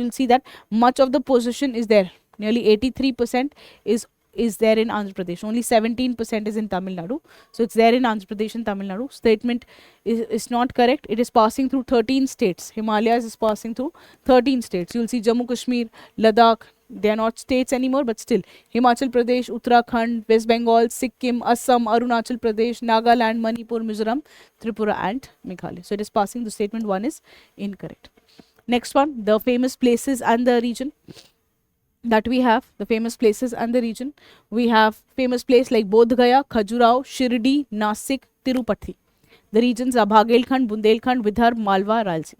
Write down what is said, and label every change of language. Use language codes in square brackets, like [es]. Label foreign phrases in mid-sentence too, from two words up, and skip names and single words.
[en] You'll see that much of the position is there. Nearly 83% is there in Andhra Pradesh. Only 17% is in Tamil Nadu. So it's there in Andhra Pradesh and Tamil Nadu. Statement is not correct. It is passing through 13 states. Himalayas is passing through 13 states. You'll see Jammu Kashmir, Ladakh. They are not states anymore, but still. Himachal Pradesh, Uttarakhand, West Bengal, Sikkim, Assam, Arunachal Pradesh, Nagaland, Manipur, Mizoram, Tripura and Meghalaya. So it is passing. The statement 1 is incorrect. Next one, the famous places and the region that we have. The famous places and the region. We have famous place like Bodh Gaya, Khajuraho, Shirdi, Nasik, Tirupati. The regions are Bhagelkhand, Bundelkhand, Vidarbha, Malwa, Rayalaseema.